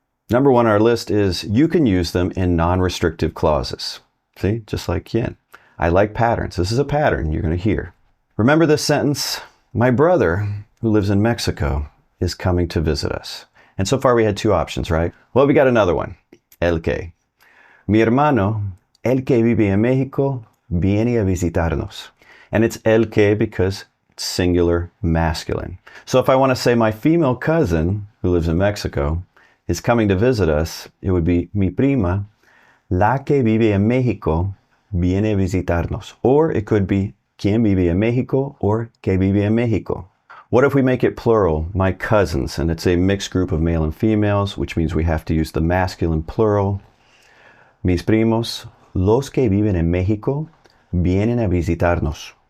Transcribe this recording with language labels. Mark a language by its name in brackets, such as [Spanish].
[English] Number one on our list is you can use them in non-restrictive clauses. See, just like quien. I like patterns. This is a pattern you're going to hear. Remember this sentence? My brother, who lives in Mexico, is coming to visit us. And so far we had two options, right? Well, we got another one. El que. [Spanish] Mi hermano, el que vive en Mexico, viene a visitarnos. [English] And it's el que because it's singular masculine. So if I want to say my female cousin, who lives in Mexico, is coming to visit us, it would be [Spanish] mi prima, la que vive en México, viene a visitarnos. [English] Or it could be [Spanish] quien vive en México or que vive en México. [English] What if we make it plural, my cousins, and it's a mixed group of male and females, which means we have to use the masculine plural. [Spanish] Mis primos, los que viven en México, vienen a visitarnos.